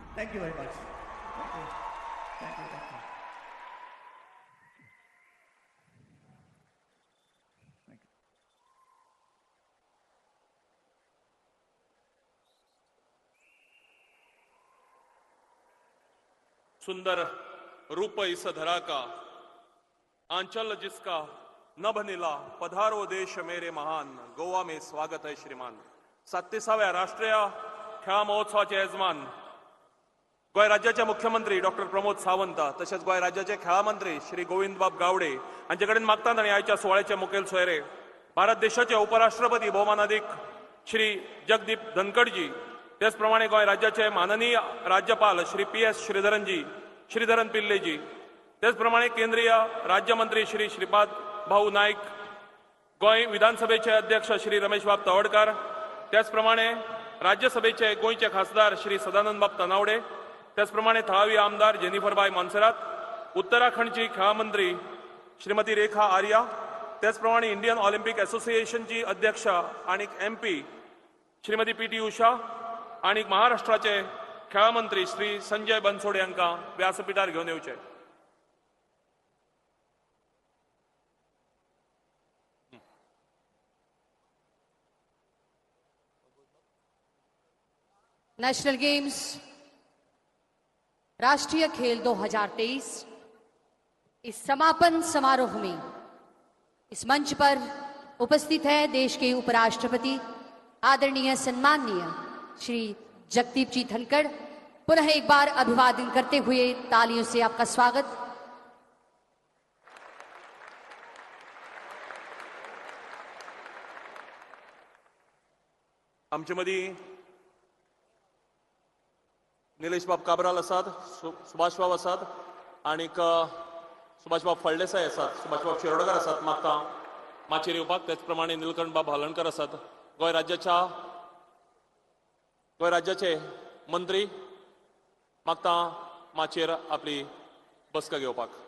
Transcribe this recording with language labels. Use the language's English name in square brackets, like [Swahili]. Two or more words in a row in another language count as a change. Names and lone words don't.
[English] Thank you very much. Thank you. Thank you. Thank you. Thank you. [Hindi] सुंदर रूप इस धरा का आंचल जिसका नभ नीला पधारो देश मेरे महान गोवा में स्वागत है श्रीमान [Konkani] 37व्या राष्ट्रीय खेळा महोत्सवाचे यजमान गोय राज्याचे मुख्यमंत्री डॉक्टर प्रमोद सावंत तसेच गोय राज्याचे खेळा मंत्री श्री गोविंदबाब गावडे हांचे कडेन मागतात आनी आयच्या सुवाळ्याचे मुखेल सोयरे भारत देशाचे उपराष्ट्रपती भौमानाधिक श्री जगदीप धनखडजी तेच प्रमाणे गोय राज्याचे माननीय राज्यपाल श्री PS श्रीधरन पिल्लेजी तेच प्रमाणे केंद्रीय राज्यमंत्री श्री श्रीपाद भाऊ नाईक गोय विधानसभेचे अध्यक्ष श्री रमेशबाब तवडकार त्याच प्रमाणे राज्यसभेचे गोयचे खासदार श्री सदानंदबाब तनावडे त्याच प्रमाणे थळावी आमदार जेनिफरबाई मॉन्सेरात उत्तराखंडची खेळा मंत्री श्रीमती रेखा आर्या त्याच प्रमाणे इंडियन ऑलिम्पिक असोसिएशनची अध्यक्ष आणि MP श्रीमती PT उषा आणि महाराष्ट्राचे खेळा मंत्री श्री संजय बनसोडे यांका व्यासपीठार घेऊन येवचे [Hindi] नेशनल गेम्स राष्ट्रीय खेल 2023 इस समापन समारोह में इस मंच पर उपस्थित है देश के उपराष्ट्रपति आदरणीय सम्माननीय श्री जगदीप जी धनखड़। पुनः एक बार अभिवादन करते हुए तालियों से आपका स्वागत। [Konkani] आमचे मदी निलेश बाब काबराल आसात सुभाष बाब आसात आणि सुभाष बाब फळदेसाय आसात सुभाष बाब शिरोडकर आसात मागता माचेर येवपाक तेच प्रमाणे निलकंठ बाब हलणकर आसात गोय राज्याचे मंत्री मागता माचेर आपली बसका घेवपाक